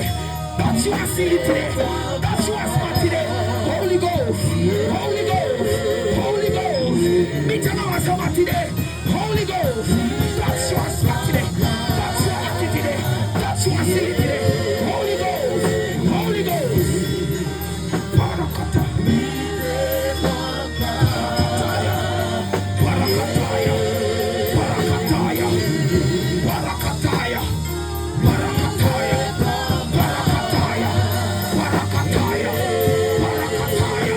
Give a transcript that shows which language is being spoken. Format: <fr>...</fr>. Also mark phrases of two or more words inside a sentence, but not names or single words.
<en>Touch your city today. Touch your spot today. Holy Ghost, Holy Ghost, Holy Ghost, meet our spot today. Holy Ghost, touch your spot today. Touch your attitude today. Touch your city today. Holy Ghost, Holy Ghost. Parakata. Parakataya. Parakataya. Parakataya. Parakataya. Parakataya. Parakataya. Parakataya.</en>